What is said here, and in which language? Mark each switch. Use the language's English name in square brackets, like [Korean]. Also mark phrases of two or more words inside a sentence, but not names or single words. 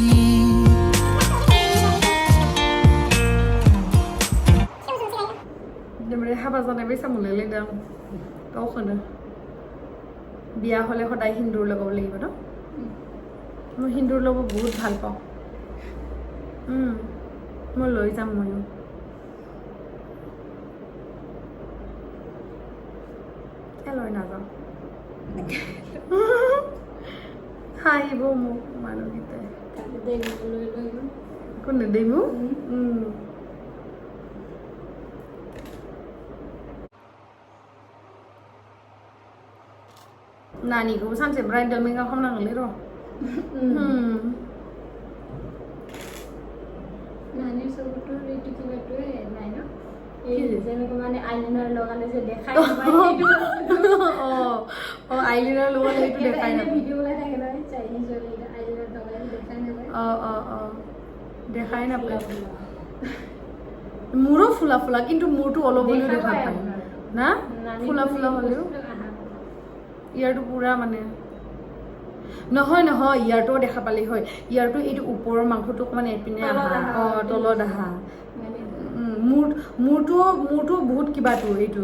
[Bodo] ओमफ्राय हाबा जानाय बायसा मोनलायलायदों गावखौनो [Assamese] বিয়া হ'লে সদায় হিন্দুৰ লগত লাগিব ন মই হিন্দুৰ লগত বহুত ভাল পাওঁ মই লৈ যাম ময়ো লৈ নাযাওঁ হাঁহিব মোক মানুহকেইটাই কোন নেদেই মোক [Bodo] नानीखौबो सानसे ब्राइडेल मेकआप खालामनांगोनलै र' [Assamese] नानी सबতো ৰেডি কিবাটোৱে নাই ন এই যেনেকৈ মানে আইলাইনাৰ লগালে যে দেখাই আইলাইনাৰ লগালে সেইটো দেখাই নাপায় ভিডিঅ' ওলাই থাকে নহয় চাইনিজ আইলাইনাৰ লগালে দেখাই নাপায় দেখাই নাপায় মোৰো ফুলা ফুলা কিন্তু মোৰটো অলপ হ'লেও দেখা পায় না ফুলা ফুলা হ'লেও ইয়াৰটো পুৰা মানে নহয় নহয় ইয়াৰটো দেখা পালেই হয় ইয়াৰটো এইটো ওপৰৰ মাংসটো মানে এপিনে আহা তলত আহা মোৰটো বহুত কিবাটো এইটো